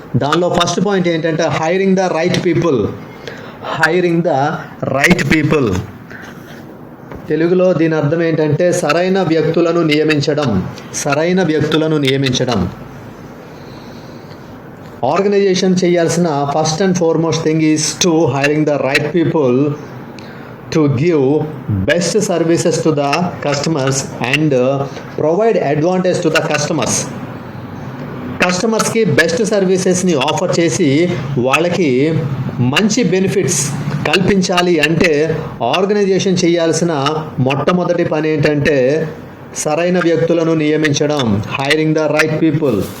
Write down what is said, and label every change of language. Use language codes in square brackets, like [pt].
[te] దానిలో first point ఏంటంటే [en] Hiring the right people. [te] Hiring the right people తెలుగులో దీని అర్థం ఏంటంటే సరైన వ్యక్తులను నియమించడం. సరైన వ్యక్తులను నియమించడం. ఆర్గనైజేషన్ చేయాల్సిన [en] First and foremost thing is to hiring the right people to give best services to the customers and provide advantage to the customers. [te] కస్టమర్స్కి బెస్ట్ సర్వీసెస్ని ఆఫర్ చేసి వాళ్ళకి మంచి బెనిఫిట్స్ కల్పించాలి అంటే ఆర్గనైజేషన్ చేయాల్సిన మొట్టమొదటి పని ఏంటంటే సరైన వ్యక్తులను నియమించడం, [en] Hiring the right people.